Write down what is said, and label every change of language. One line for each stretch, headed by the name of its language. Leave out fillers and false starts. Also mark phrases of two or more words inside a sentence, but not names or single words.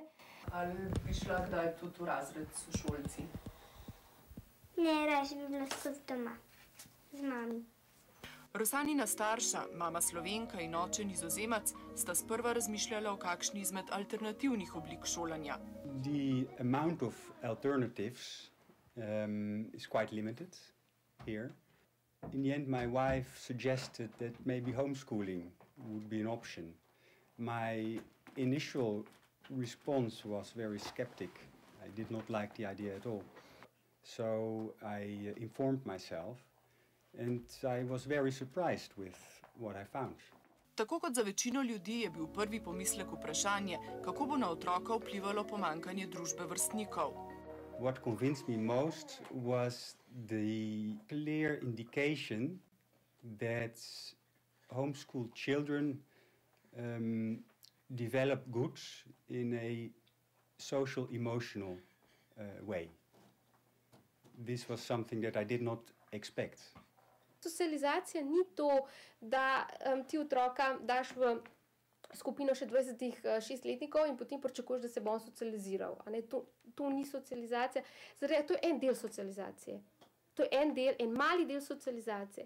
Slovenian: Ali bi šla kdaj tudi v razred s sošolci? Ne, raje bi bila skozi doma, z mami. Rosanina starša, mama Slovenka in oče Nizozemac, sta sprva razmišljala o kakšni izmed alternativnih oblik šolanja.
English: The amount of alternatives is quite limited here. In the end, my wife suggested that maybe homeschooling would be an option. My initial response was very skeptic. I did not like the idea at all. So I informed myself and I was very surprised with what I found.
Slovenian: Tako kot za večino ljudi je bil prvi pomislek vprašanje, kako bo na otroka vplivalo pomanjkanje družbe vrstnikov.
English: What convinced me most was the clear indication that homeschooled children develop good in a social, emotional way. This was something that I did not expect.
Slovenian: Socializacija ni to, da ti otroka daš v skupino še 20 6-letnikov in potem pričakuješ, da se bo on socializiral. To ni socializacija. Zaradi, to je en del socializacije. To je en mali del socializacije.